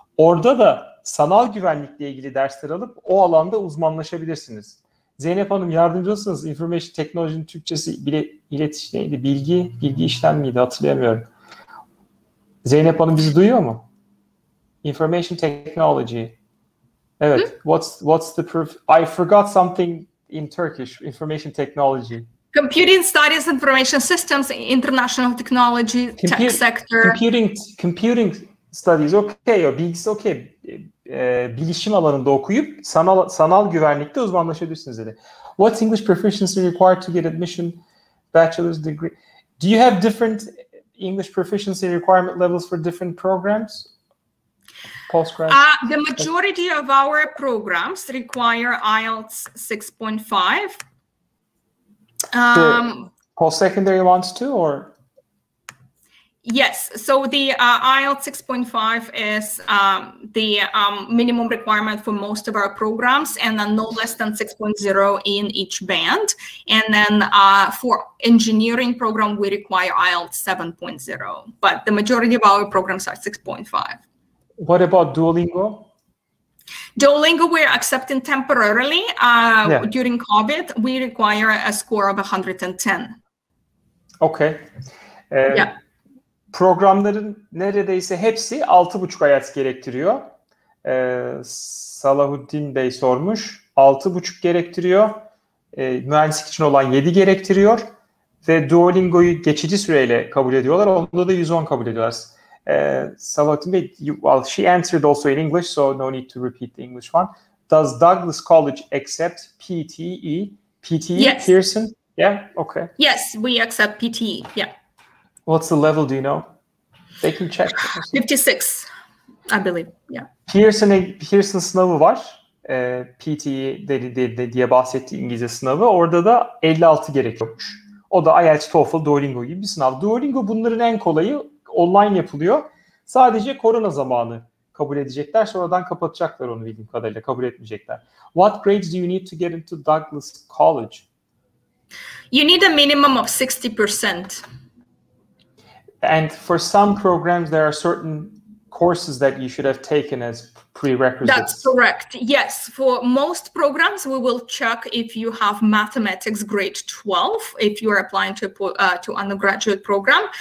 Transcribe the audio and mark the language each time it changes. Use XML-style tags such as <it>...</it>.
<tr>Orada da sanal güvenlikle ilgili dersler alıp o alanda uzmanlaşabilirsiniz. Zeynep Hanım, yardımcı olsanız, information technology'nin Türkçesi iletişim neydi? Bilgi işlem miydi? Hatırlayamıyorum. Zeynep Hanım bizi duyuyor mu?</tr> <en>Information technology.</en> <tr>Evet.</tr> <en>What's the proof? I forgot something in Turkish. Information technology. Computing studies, information systems, international technology, tech sector. Computing studies, okay.</en> <tr>Bilgisi</tr> <en>okay.</en> <tr>Bilişim alanında okuyup sanal güvenlikte uzmanlaşabilirsiniz dedi.</tr> <en>What's English proficiency required to get admission bachelor's degree? Do you have different English proficiency requirement levels for different programs? Postgrad? The majority of our programs require IELTS 6.5. The post-secondary ones too, or? Yes, so the IELTS 6.5 is the minimum requirement for most of our programs, and then no less than 6.0 in each band. And then for engineering program, we require IELTS 7.0, but the majority of our programs are 6.5. What about Duolingo? Duolingo, we're accepting temporarily. During COVID, we require a score of 110. Okay. Yeah.</en> <tr>Programların neredeyse hepsi 6,5 IELTS gerektiriyor. Salahuddin Bey sormuş. 6,5 gerektiriyor. Mühendislik için olan 7 gerektiriyor. Ve Duolingo'yu geçici süreyle kabul ediyorlar. Onda da 110 kabul ediyorlar.</tr> <en>Salahuddin Bey, well, she answered also in English, so no need to repeat the English one. Does Douglas College accept PTE? PTE, yes. Pearson? Yeah, okay. Yes, we accept PTE, yeah. What's the level, do you know? They can check. 56, I believe, yeah.</en> <tr>Pearson sınavı var. PTE diye bahsettiği İngilizce sınavı. Orada da 56 gerekiyormuş. O da IELTS, TOEFL, Duolingo gibi bir sınav. Duolingo bunların en kolayı. Online yapılıyor. Sadece korona zamanı kabul edecekler. Sonradan kapatacaklar onu bildiğim kadarıyla. Kabul etmeyecekler.</tr> <en>What grades do you need to get into Douglas College? You need a minimum of 60%. And for some programs, there are certain courses that you should have taken as prerequisites. That's correct. Yes, for most programs, we will check if you have mathematics grade 12, if you are applying to undergraduate program.</en>